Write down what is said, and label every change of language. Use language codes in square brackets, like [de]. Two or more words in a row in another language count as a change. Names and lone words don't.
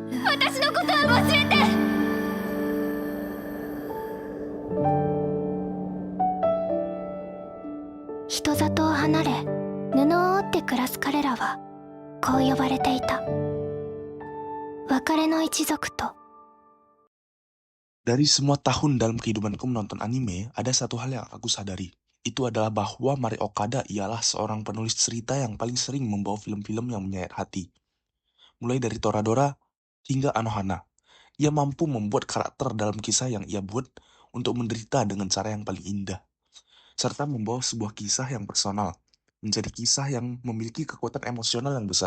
[ja] 私のことは忘れて。人里を離れ布を織って暮らす彼らはこう呼ばれていた。別れの一族と。 [id] Dari semua tahun dalam kehidupanku menonton anime, ada satu hal yang aku sadari. Itu adalah bahwa Mari Okada ialah seorang penulis cerita yang paling sering membawa film-film yang menyayat hati. Mulai dari Toradora hingga Anohana, ia mampu membuat karakter dalam kisah yang ia buat untuk menderita dengan cara yang paling indah, serta membawa sebuah kisah yang personal, menjadi kisah yang memiliki kekuatan emosional yang besar.